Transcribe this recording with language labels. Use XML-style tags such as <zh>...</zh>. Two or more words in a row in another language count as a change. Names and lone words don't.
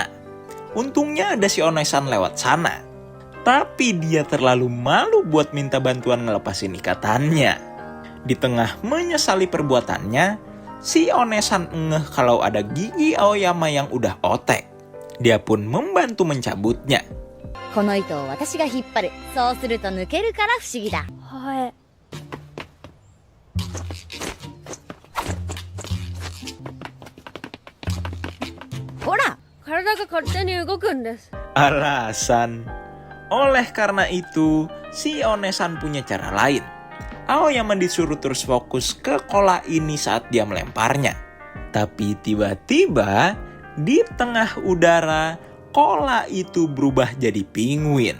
<id>Untungnya ada si Onesan lewat sana. Tapi dia terlalu malu buat minta bantuan ngelepasin ikatannya. Di tengah menyesali perbuatannya, si Onesan ngeh kalau ada gigi Aoyama yang udah otek. Dia pun membantu mencabutnya.</id> <ja>この糸を私が引っ張る。そうすると抜けるから不思議だ。はい。ほら、体が勝手に動くんです。</ja> <id>Alasan. Oleh karena itu, si Onesan punya cara lain. Aoyama disuruh terus fokus ke kola ini saat dia melemparnya. Tapi tiba-tiba, di tengah udara, kola itu berubah jadi penguin.</id>